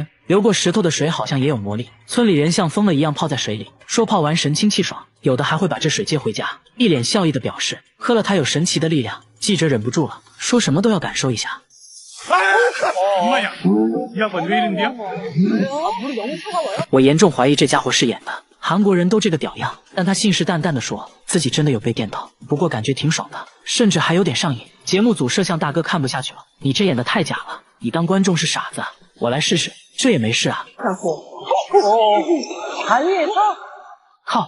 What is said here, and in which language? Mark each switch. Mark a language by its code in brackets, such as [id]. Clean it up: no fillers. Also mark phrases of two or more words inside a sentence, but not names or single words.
[zh] 流過石頭的水好像也有魔力，村裡人像瘋了一樣泡在水裡，說泡完神清氣爽，有的還會把這水接回家，一臉笑意的表示喝了它有神奇的力量。記者忍不住了，說什麼都要感受一下。我嚴重懷疑這家伙是演的，韓國人都這個屌樣，但他信誓旦旦地說自己真的有被電到，不過感覺挺爽的，甚至還有點上癮。節目組攝像大哥看不下去了，你這演的太假了，你當觀眾是傻子啊？我來試試，這也沒事啊。靠！